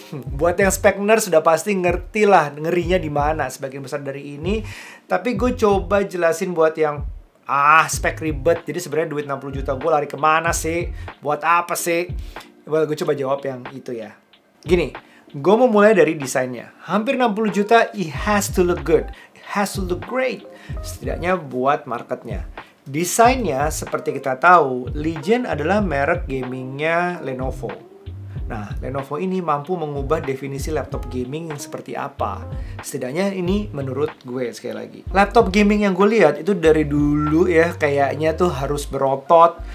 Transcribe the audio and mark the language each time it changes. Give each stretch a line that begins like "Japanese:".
Indonesian: Buat yang spec nerd sudah pasti ngerti lah ngerinya di mana sebagian besar dari ini. Tapi gue coba jelasin buat yang spek ribet. Jadi sebenarnya duit 60 juta gue lari kemana sih? Buat apa sih? Well, gue coba jawab yang itu ya. Gini, gue mau mulai dari desainnya. Hampir 60 juta,
English: it has to look good. It has to look great.
Indonesian: Setidaknya buat marketnya. Desainnya, seperti kita tahu, Legion adalah merek gamingnya Lenovo. Nah, Lenovo ini mampu mengubah definisi laptop gaming yang seperti apa. Setidaknya ini menurut gue sekali lagi. Laptop gaming yang gue lihat itu dari dulu ya, kayaknya tuh harus berotot.